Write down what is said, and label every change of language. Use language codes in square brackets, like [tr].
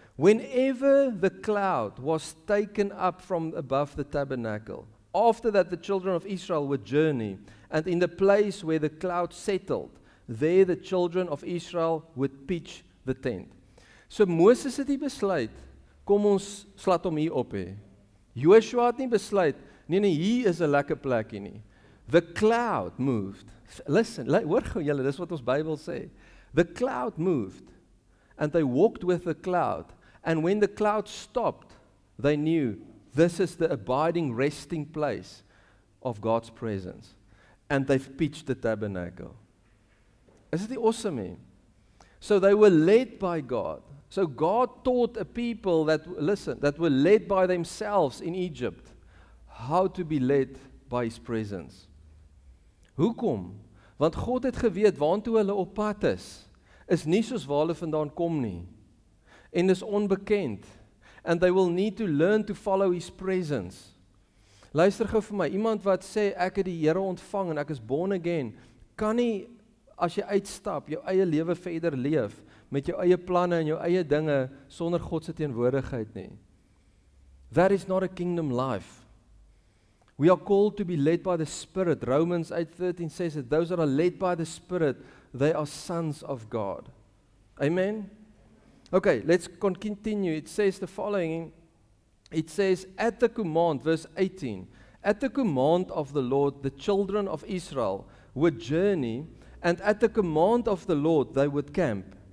[en] Whenever the cloud was taken up from above the tabernacle, after that the children of Israel would journey, and in the place where the cloud settled, there the children of Israel would pitch the tent. [af] So Moses het nie besluit, kom ons slat hom hier op hê. Joshua het nie besluit, nee, hier is 'n lekker plekkie nie. [en] The cloud moved. Listen, [af] hoor gou julle, dis wat ons Bybel sê. [en] The cloud moved, and they walked with the cloud, and when the cloud stopped, they knew this is the abiding resting place of God's presence. And they've pitched the tabernacle. Is it awesome, man? So they were led by God. So God taught a people that were led by themselves in Egypt how to be led by His presence. [af] Hoekom? Want God het geweet waantoe hulle op pad is nie soos waar hulle vandaan kom nie. En dis onbekend. [en] And they will need to learn to follow His presence. [af] Luister gou vir my, iemand wat sê ek het die Here ontvang en ek is [en] born again, [af] kan nie as jy uitstap, jou eie lewe verder leef, met jou eie planne en jou eie dinge, sonder God se teenwoordigheid nie. [en] That is not a kingdom life. We are called to be led by the Spirit. Romans 8:13 says that those that are led by the Spirit, they are sons of God. Amen? Okay, let's continue. It says the following. It says, at the command, verse 18, at the command of the Lord, the children of Israel would journey, and at the command of the Lord they would camp.